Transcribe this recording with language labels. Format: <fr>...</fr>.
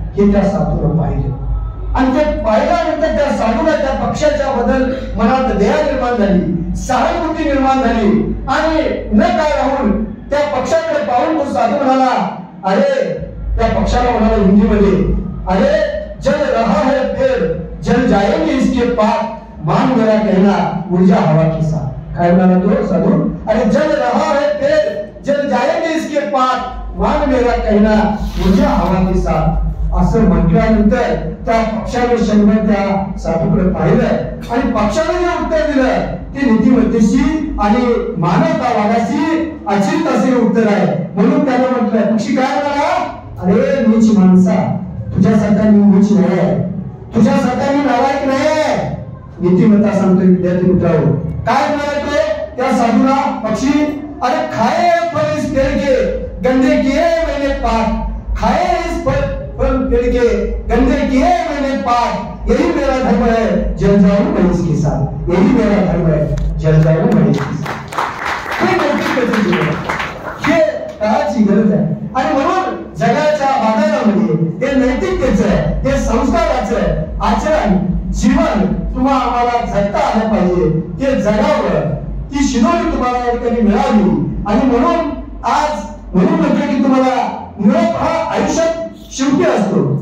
<mr>हे त्या साधूला पाहिलं आणि ते पाहिल्यानंतर त्या साधूला त्या पक्षाच्या बद्दल मनात दया निर्माण झाली, सहानुभूती निर्माण झाली आणि न काय राहून त्या पक्षाकडे पाहून तो साधू म्हणाला, अरे त्या पक्षाला म्हणाला हिंदीमध्ये,</mr> <hi>अरे जल रहा है पेड़ जल जाएंगे इसके पास, मान मेरा कहना ऊर्जा हवा के साथ.</hi> <mr>काय म्हणाला तो साधू,</mr> <hi>अरे जल रहा है पेड़ जल जाएंगे इसके पास, मान मेरा कहना ऊर्जा हवा के साथ.</hi> <mr>असं म्हटल्यानंतर त्या पक्षाने शंभर त्या साधूकडे पाहिलं आणि पक्षाने जे उत्तर दिलं ते नीतिमत्तेशी आणि मानवतावादाशी अचिंत असे उत्तर आहे. म्हणून त्याला म्हटलं पक्षी काय म्हणाला, अरे नीच माणसा तुझ्यासारखा मी नीच नाही आहे, तुझ्यासारखा मी नालायक नाही आहे. नीतिमत्ता सांगतोय विद्यार्थी मित्रांनो. काय म्हणाला तो त्या साधूला पक्षी,</mr> <hi>अरे खाए फल इस पेड़ के गंदे किए मैंने पाप, खाए इस फल पेड़ के गंदे किए मैंने पाप, यही मेरा धर्म है जल जाऊं मैं इसके साथ, यही मेरा धर्म है जल जाऊं मैं इसके साथ.</hi> <mr>हे काळाची गरज आहे. आणि म्हणून जगाच्या बाजारामध्ये हे नैतिकतेचं, हे संस्काराचं आचरण जीवन तुम्हाला आम्हाला जगता आलं पाहिजे. ते जगावं, ती शिदोरी तुम्हाला या ठिकाणी मिळावी. आणि म्हणून आज म्हणून म्हटलं की तुम्हाला निरोप हा आयुष्यात शेवटी असतो.</mr>